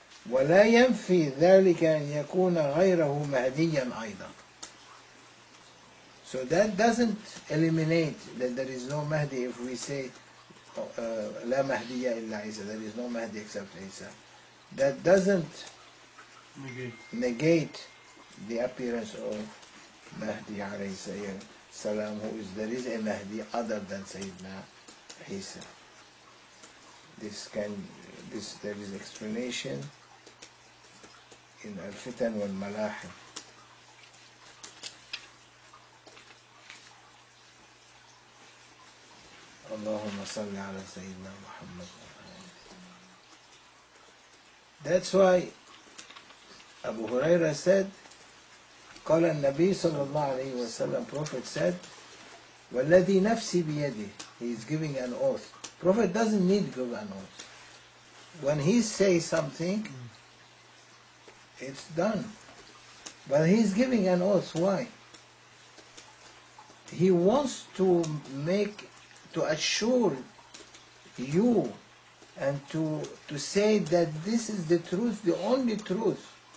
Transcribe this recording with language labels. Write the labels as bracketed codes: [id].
[ar] ولا ينفي ذلك أن يكون غيره مهديا أيضا. [en] So that doesn't eliminate that there is no Mahdi if we say [ar] لا مهدي إلا عيسى, [en] there is no Mahdi except Isa. That doesn't negate the appearance of Mahdi alayhi salam, who is, there is a Mahdi other than Sayyidina Isa. There is explanation in Al-Fitan wal-Malahim. Allahumma salli ala Sayyidina Muhammad. That's why Abu Huraira said, [ar] قال النبي صلى الله عليه وسلم, [en] Prophet said, [ar] وَالَّذِي نَفْسِي بِيَدِهِ. [en] He is giving an oath. Prophet doesn't need to give an oath. When he says something, it's done. But he's giving an oath. Why? He wants to assure you and to say that this is the truth, the only truth.